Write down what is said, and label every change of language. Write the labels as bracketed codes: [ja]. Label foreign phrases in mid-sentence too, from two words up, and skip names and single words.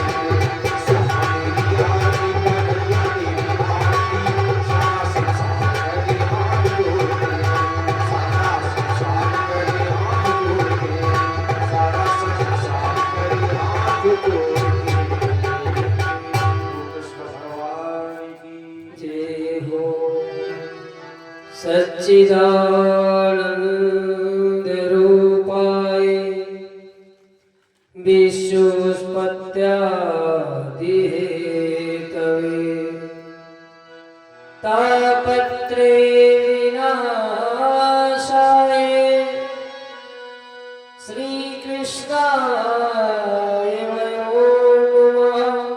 [hi] तेरी आरती कन्हैया तेरी आरती, सारा संसार करे हाथ जोड़ के। सारा संसार करे हाथ जोड़ के। सारा संसार करे हाथ जोड़ के। कृष्ण भगवान की जय हो। [sa] सच्चिदानंद रूपाय विश्वोत्पत्त्यादि हेतवे, तापत्रे विनाशाय, श्रीकृष्णाय वयो नमः।